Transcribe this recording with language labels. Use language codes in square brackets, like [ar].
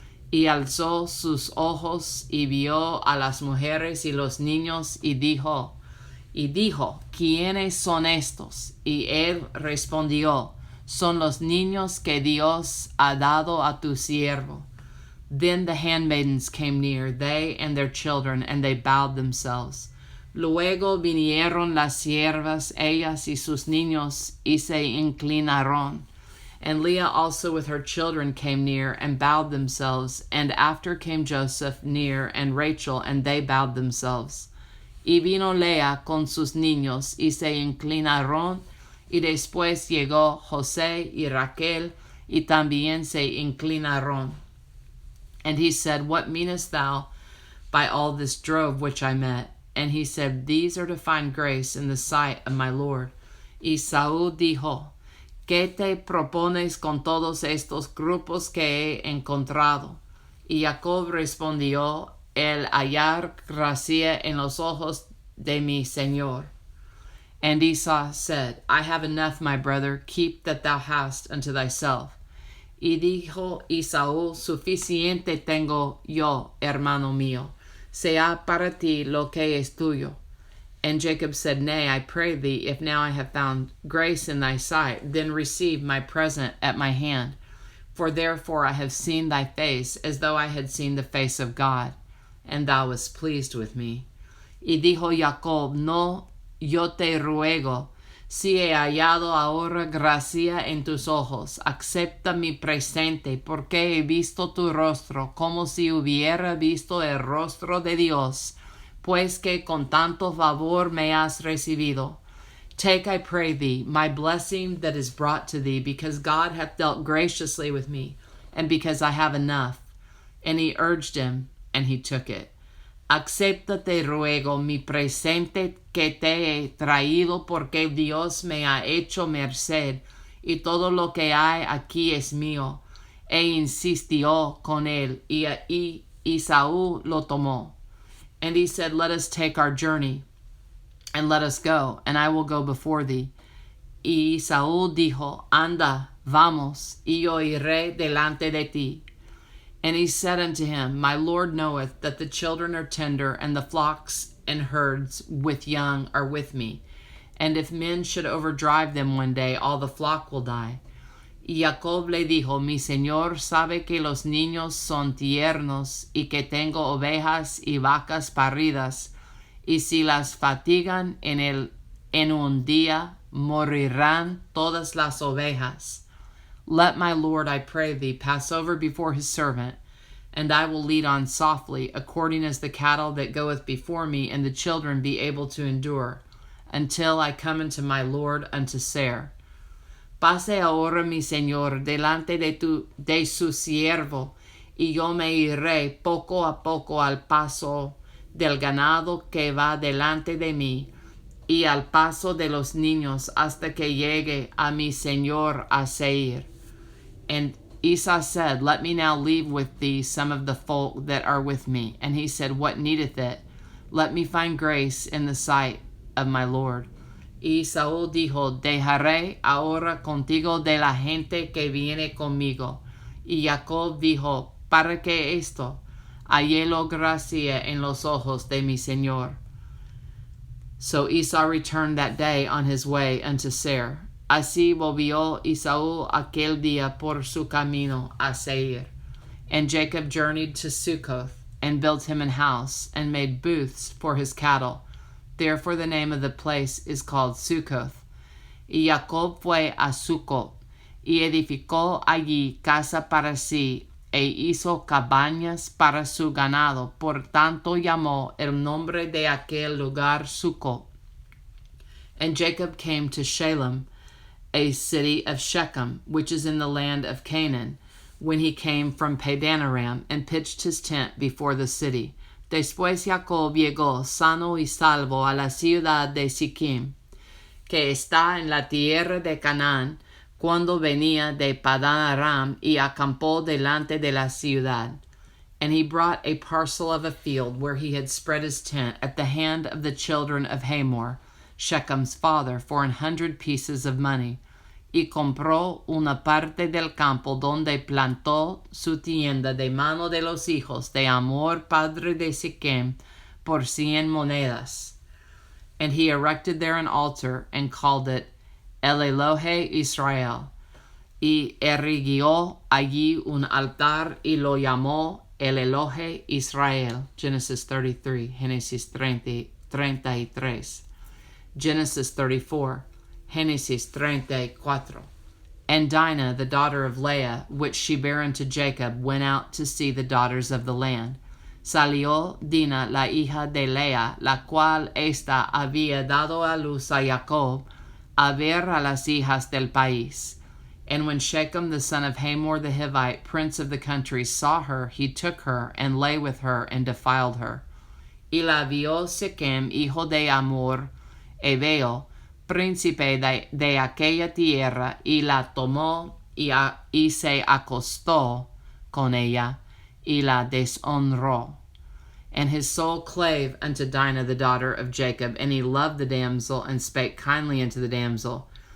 [es] Y alzó sus ojos, y vio a las mujeres y los niños, y dijo, ¿quiénes son estos? Y él respondió, son los niños que Dios ha dado a tu siervo. [en] Then the handmaidens came near, they and their children, and they bowed themselves. [es] Luego vinieron las siervas, ellas y sus niños, y se inclinaron. [en] And Leah also with her children came near, and bowed themselves. And after came Joseph near, and Rachel, and they bowed themselves. [es] Y vino Leah con sus niños, y se inclinaron. Y después llegó José y Raquel, y también se inclinaron. [en] And he said, what meanest thou by all this drove which I met. And he said, These are to find grace in the sight of my Lord. [es] Y Saúl dijo, ¿Qué te propones con todos estos grupos que he encontrado? Y Jacob respondió, el hallar gracia en los ojos de mi Señor. [en] And Esau said, I have enough, my brother, keep that thou hast unto thyself. [es] Y dijo Esaú, suficiente tengo yo, hermano mío, sea para ti lo que es tuyo. [en] And Jacob said, Nay, I pray thee, if now I have found grace in thy sight, then receive my present at my hand. For therefore I have seen thy face, as though I had seen the face of God, and thou wast pleased with me. [es] Y dijo Jacob, No, yo te ruego, si he hallado ahora gracia en tus ojos, acepta mi presente, porque he visto tu rostro, como si hubiera visto el rostro de Dios, pues que con tanto favor me has recibido. [en] Take, I pray thee, my blessing that is brought to thee, because God hath dealt graciously with me, and because I have enough. And he urged him, and he took it. [es] Acepta, te ruego, mi presente que te he traído, porque Dios me ha hecho merced, y todo lo que hay aquí es mío. E insistió con él, y Esaú lo tomó. [en] And he said, Let us take our journey, and let us go, and I will go before thee. [es] Y Esaú dijo, Anda, vamos, y yo iré delante de ti. [en] And he said unto him, My Lord knoweth that the children are tender, and the flocks and herds with young are with me. And if men should overdrive them one day, all the flock will die. [es] Y Jacob le dijo, Mi señor sabe que los niños son tiernos, y que tengo ovejas y vacas paridas, y si las fatigan en un día, morirán todas las ovejas. [en] Let my Lord, I pray thee, pass over before his servant, and I will lead on softly, according as the cattle that goeth before me, and the children be able to endure, until I come unto my Lord unto Seir. [es] Pase ahora mi Señor delante de su siervo, y yo me iré poco a poco al paso del ganado que va delante de mí, y al paso de los niños, hasta que llegue a mi Señor a Seir. [en] And Esau said, Let me now leave with thee some of the folk that are with me. And he said, What needeth it? Let me find grace in the sight of my Lord. [es] Y Saúl dijo, Dejaré ahora contigo de la gente que viene conmigo. Y Jacob dijo, ¿Para qué esto? Hallélo gracia en los ojos de mi Señor. [en] So Esau returned that day on his way unto Seir. [es] Así volvió Esaú aquel día por su camino a Seir. [en] And Jacob journeyed to Succoth, and built him an house, and made booths for his cattle. Therefore the name of the place is called Succoth. [es] Y Jacob fue a Succoth, y edificó allí casa para sí, e hizo cabañas para su ganado. Por tanto llamó el nombre de aquel lugar Succoth. [en] And Jacob came to Shalem, a city of Shechem, which is in the land of Canaan, when he came from Padanaram, and pitched his tent before the city. [es] Después Jacob llegó sano y salvo a la ciudad de Siquim, que está en la tierra de Canaán, cuando venía de Padanaram, y acampó delante de la ciudad. [en] And he brought a parcel of a field where he had spread his tent at the hand of the children of Hamor, Shechem's father, for 100 pieces of money, [es] y compró una parte del campo donde plantó su tienda de mano de los hijos de Hamor, padre de Siquem, por 100 monedas. [en] And he erected there an altar, and called it El Elohe Israel, [es] y erigió allí un altar, y lo llamó El Elohe Israel. [en] Genesis 33, Génesis 33. Genesis 34, Génesis 34. And Dinah, the daughter of Leah, which she bare unto Jacob, went out to see the daughters of the land. [es] Salió Dina, la hija de Leah, la cual ésta había dado a luz a Jacob, a ver a las hijas del país. [en] And when Shechem the son of Hamor the Hivite, prince of the country, saw her, he took her and lay with her and defiled her. [es] Y la vio Shechem, hijo de Hamor, Heveo, príncipe de aquella tierra, y la tomó y se acostó con ella, y la deshonró. [en] And his soul clave unto Dinah the daughter of Jacob, and he loved the damsel, and spake kindly unto the damsel.